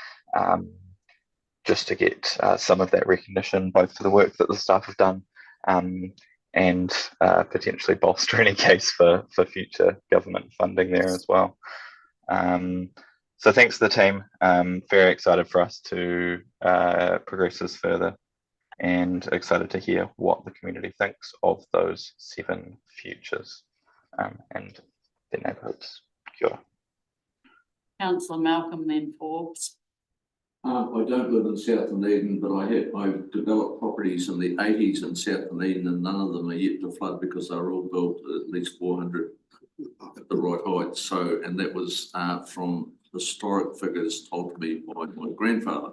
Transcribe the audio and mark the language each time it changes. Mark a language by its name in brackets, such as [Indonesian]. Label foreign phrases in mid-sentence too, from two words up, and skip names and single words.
[English] just to get some of that recognition, both for the work that the staff have done and potentially bolster any case for future government funding there as well. So thanks to the team. Very excited for us to progress this further, and excited to hear what the community thinks of those 7 futures and their neighbourhoods. [Māori] Kia ora. [English] Councillor Malcolm, then Forbes. I don't live in South Dunedin, but I've developed properties in the 80s in South Dunedin, and none of them are yet to flood because they were all built at least 400 at the right height. So, and that was from historic figures told to me by my grandfather.